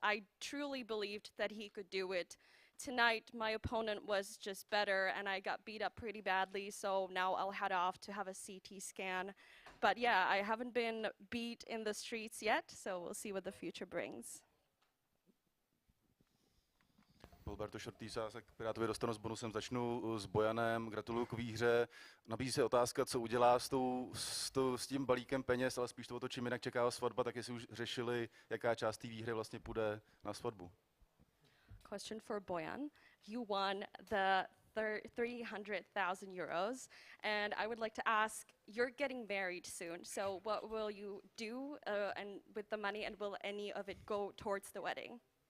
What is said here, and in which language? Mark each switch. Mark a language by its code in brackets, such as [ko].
[en] I truly believed that he could do it. Tonight, my opponent was just better, and I got beat up pretty badly, so now I'll head off to have a CT scan. But yeah, I haven't been beat in the streets yet, so we'll see what the future brings. [cs] Alberto Šortýsa se k Pirátovi dostanu s bonusem. Začnu s Bojanem, gratuluju k výhře. Nabízí se otázka, co udělá s tím balíkem peněz, ale spíš to otočím, jinak čeká ho svatba, tak jestli už řešili, jaká část té výhry vlastně půjde na svatbu. [en] Question for Bojan. You won the 300,000 euros, and I would like to ask, you're getting married soon, so what will you do and with the money, and will any of it go towards the wedding?